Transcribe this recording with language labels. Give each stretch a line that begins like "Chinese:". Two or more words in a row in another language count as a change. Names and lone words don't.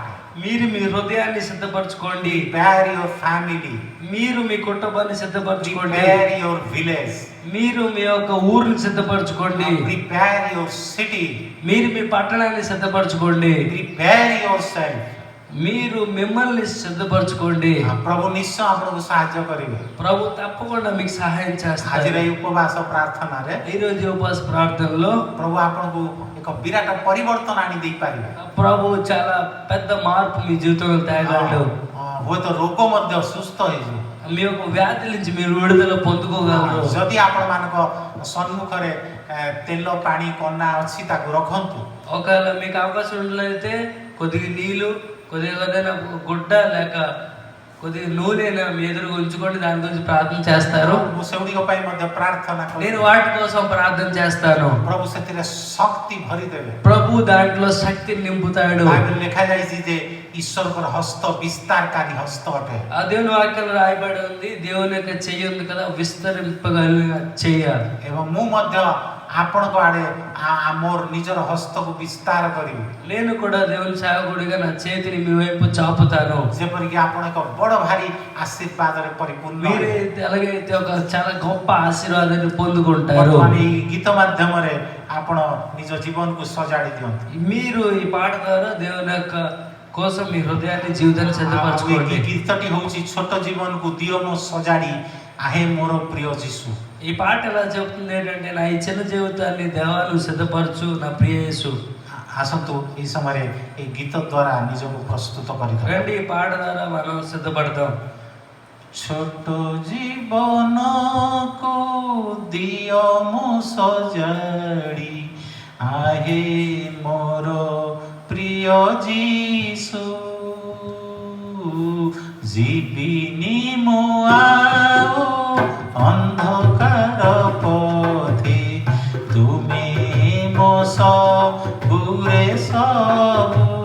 Telugu: మీరు మీ హృదయాన్ని సిద్ధపరచుకోండి,
English: prepare your family,
Telugu: మీరు మీ కుటుంబాన్ని సిద్ధపరచుకోండి,
English: prepare your village,
Telugu: మీరు మీ యొక్క ఊరిని సిద్ధపరచుకోండి,
English: prepare your city,
Telugu: మీరు మీ పట్టణాన్ని సిద్ధపరచుకోండి,
English: prepare yourself।
Telugu: మీరు మిమ్మల్ని సిద్ధపరచుకోండి।
Odia: ପ୍ରଭୁ ନିଶ୍ଚୟ ଆପଣଙ୍କୁ ସାହାଯ୍ୟ କରିବେ।
Telugu: ప్రభు తప్పకుండా మీకు సహాయం
Odia: ଆଜିର
Telugu: చేస్తారు।
Odia: ଏହି ଉପବାସ ପ୍ରାର୍ଥନାରେ
Telugu: ఈ రోజు ఉపవాస ప్రార్థనలో
Odia: ପ୍ରଭୁ ଆପଣଙ୍କୁ ଏକ ବିରାଟ ପରିବର୍ତ୍ତନ ଆଣି ଦେଇପାରିବେ।
Telugu: ప్రభు చాలా పెద్ద మార్పు మీ జీవితంలో తేగలడు।
Odia: ହୁଏତ ରୋଗ ମଧ୍ୟ ସୁସ୍ଥ ହେଇଯିବ।
Telugu: మీ యొక్క వ్యాధి నుంచి మీరు విడుదల పొందుకోగలరు।
Odia: ଯଦି ଆପଣମାନଙ୍କ ସମ୍ମୁଖରେ ତେଲ ପାଣି କନା ଅଛି ତାକୁ ରଖନ୍ତୁ।
Telugu: ఒకవేళ మీకు అవకాశం ఉన్నట్లయితే కొద్దిగా నీళ్ళు, కొద్దిగా ఏదైనా గుడ్డ లేక కొద్దిగా నూనె మీ ఎదురుగా ఉంచుకోండి, దాని గురించి ప్రార్థన చేస్తారు।
Odia: ମୁଁ ସେଗୁଡ଼ିକ ପାଇଁ ମଧ୍ୟ ପ୍ରାର୍ଥନା
Telugu: నేను
Odia: କରୁଛି।
Telugu: వాటి కోసం ప్రార్థన చేస్తాను।
Odia: ପ୍ରଭୁ ସେଥିରେ ଶକ୍ତି ଭରିଦେବେ।
Telugu: ప్రభు దాంట్లో శక్తిని నింపుతాడు।
Odia: ବାଇବେଲ ଲେଖାଯାଇଛି ଯେ ଈଶ୍ୱରଙ୍କର ହସ୍ତ ବିସ୍ତାରକାରୀ ହସ୍ତ ଅଟେ।
Telugu: ఆ దేవుని వాక్యంలో రాయబడి ఉంది, దేవుని యొక్క చెయ్యి ఉంది కదా, విస్తరింపగలిగిన చెయ్య।
Odia: ଏବଂ ମୁଁ ମଧ୍ୟ ଆପଣଙ୍କ ଆଡ଼େ ମୋର ନିଜର ହସ୍ତକୁ ବିସ୍ତାର କରିବି,
Telugu: నేను కూడా దేవుని సేవకుడిగా నా చేతిని మీ వైపు చాపుతాను।
Odia: ଯେପରିକି ଆପଣ ଏକ ବଡ଼ ଭାରି ଆଶୀର୍ବାଦରେ ପରିପୂର୍ଣ୍ଣ
Telugu: మీరే
Odia: ହେବେ।
Telugu: ఎలాగైతే ఒక చాలా గొప్ప ఆశీర్వాదాన్ని పొందుకుంటారు।
Odia: ବର୍ତ୍ତମାନ ଏହି ଗୀତ ମାଧ୍ୟମରେ ଆପଣ ନିଜ ଜୀବନକୁ ସଜାଡ଼ି ଦିଅନ୍ତୁ।
Telugu: మీరు ఈ పాట ద్వారా దేవుని యొక్క కోసం మీ హృదయాన్ని, జీవితాన్ని
Odia: ଆଉ
Telugu: సిద్ధపరచుకోండి।
Odia: ଏହି ଗୀତଟି ହେଉଛି ଛୋଟ ଜୀବନକୁ ଦିଅ ମୋ ସଜାଡ଼ି ଆହେ ମୋର ପ୍ରିୟ ଯୀଶୁ।
Telugu: ఈ పాట ఎలా చెప్తుంది ఏంటంటే, నా ఈ చిన్న జీవితాన్ని దేవా నువ్వు సిద్ధపరచు నా ప్రియ యేసు।
Odia: ଆସନ୍ତୁ ଏହି ସମୟରେ ଏହି ଗୀତ ଦ୍ୱାରା ନିଜକୁ ପ୍ରସ୍ତୁତ କରିଦେବା।
Telugu: రండి ఈ పాట ద్వారా మనం సిద్ధపడతాం।
Odia: ଛୋଟ ଜୀବନକୁ ଦିଅ ମୋ ସଜାଡ଼ି ଆହେ ମୋର ପ୍ରିୟ ଯୀଶୁ। ଯିବିନି ମୁଁ ଆଉ ଅନ୍ଧକାର ପଥେ, ତୁମେ ମୋ ସବୁରେ ସବୁ।